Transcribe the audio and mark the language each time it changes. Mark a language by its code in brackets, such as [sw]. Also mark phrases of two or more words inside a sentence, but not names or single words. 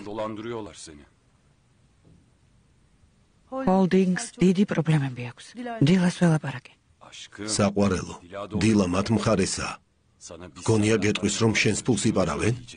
[tr] Dolandırıyorlar seni. [ka] ჰოლდინგს დიდი პრობლემები აქვს. დილას ველაპარაკე. [tr] Aşkım. [ka] საყვარელო, დილა მათ მხარესაა. [tr] Sana bir [ka] გონია გეტყვის, რომ შენს ფულს იპარავენ? [tr] diyecek.